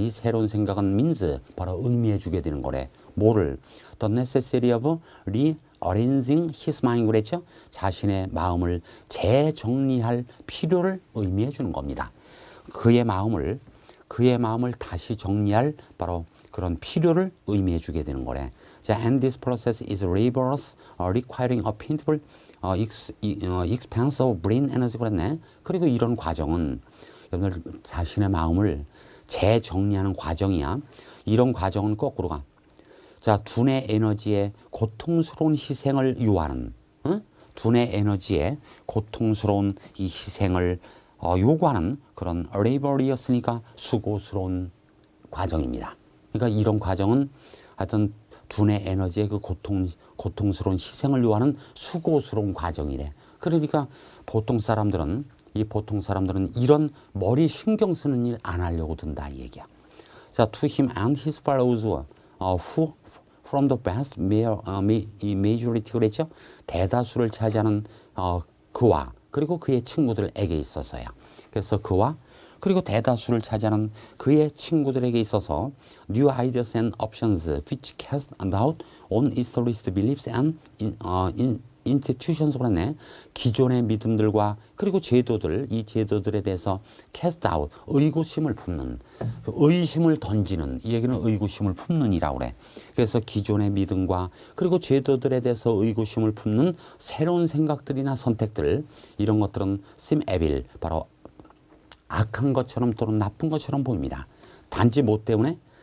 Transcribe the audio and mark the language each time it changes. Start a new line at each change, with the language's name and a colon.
Korean: 이 새로운 생각은 means 바로 의미해 주게 되는 거래. 뭐를?
English: The necessity of rearranging his mind
Korean: 그랬죠? 자신의 마음을 재정리할 필요를 의미해 주는 겁니다. 그의 마음을 다시 정리할 바로 그런 필요를 의미해 주게 되는 거래.
English: 자, and this process is laborious, requiring a painful expense of brain energy
Korean: 그랬네. 그리고 이런 과정은 여러분들 자신의 마음을 재정리하는 과정이야. 이런 과정은 거꾸로 가. 자, 두뇌 에너지의 고통스러운 희생을 요하는, 두뇌 에너지의 고통스러운 이 희생을 요구하는 그런 laborious니까 수고스러운 과정입니다. 그러니까 이런 과정은 하여튼 두뇌 에너지의 그 고통스러운 희생을 요하는 수고스러운 과정이래. 그러니까 보통 사람들은 이런 머리 신경 쓰는 일 안 하려고 든다 이 얘기야.
English: 자, to him and his followers who from the vast majority
Korean: 그랬죠? 대다수를 차지하는 그와 그리고 그의 친구들에게 있어서야. 그래서 그와 그리고 대다수를 차지하는 그의 친구들에게 있어서
English: new ideas and options which cast doubt on established beliefs and
Korean: institutions 그랬네. 기존의 믿음들과 그리고 제도들, 이 제도들에 대해서
English: cast out,
Korean: 의구심을 품는, 의심을 던지는, 이 얘기는 의구심을 품는이라고 그래. 그래서 기존의 믿음과 그리고 제도들에 대해서 의구심을 품는 새로운 생각들이나 선택들, 이런 것들은
English: seem evil,
Korean: 바로 악한 것처럼 또는 나쁜 것처럼 보입니다. 단지 뭐 때문에?